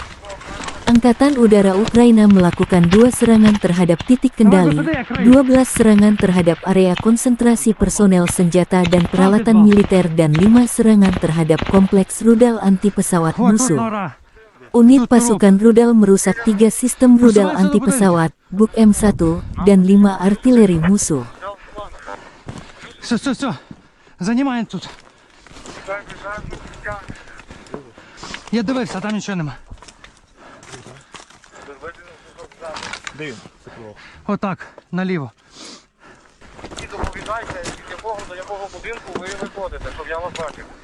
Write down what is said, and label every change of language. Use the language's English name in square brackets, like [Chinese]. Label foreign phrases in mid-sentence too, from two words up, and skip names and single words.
[Indonesian] Angkatan Udara Ukraina melakukan 2 serangan terhadap titik kendali, 12 serangan terhadap area konsentrasi personel senjata dan peralatan militer dan 5 serangan terhadap kompleks rudal anti pesawat musuh. Unit pasukan rudal merusak 3 sistem rudal anti pesawat, Buk M1, dan 5 artileri musuh. [Russian] Все, занимаем тут. [Ukrainian] Я дивився, там нічого нема. Отак, наліво. І доповідайте, до якого будинку ви виходите, щоб я вас бачив.